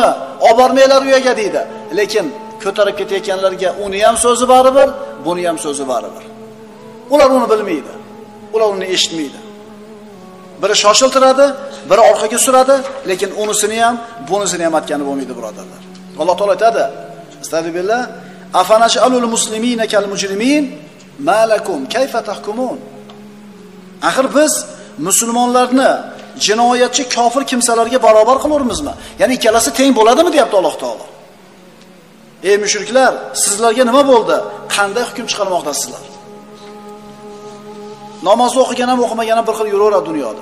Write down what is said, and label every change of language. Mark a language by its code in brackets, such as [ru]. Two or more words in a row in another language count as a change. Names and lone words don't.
[uz] Olib bormanglar u yerga" deydi. Lekin ko'tarib ketayotganlarga uni ham so'zi baribir, buni ham so'zi baribir. Ular uni bilmaydi. Ular uni eshitmaydi. Biri shoshiltiradi, biri orqaga suradi, lekin unisini ham, bunisini ham aytgani bo'lmaydi birodarlar. [ar] Alloh taolo aytadi: "أستغفر الله، أفنجعل المسلمين كالمجرمين، ما لكم كيف تحكمون?" [uz] Axir biz musulmonlarni jinoyatchi kofir kimsalarga barobar qilavermizmi? Ya'ni ikkalasi teng bo'ladimi deyapti Alloh taolo. Ey mushriklar, sizlarga nima bo'ldi? Qanday hukm chiqarmoqdasizlar? Namoz o'qigan ham o'qimagan ham bir xil yuraveradi dunyoda.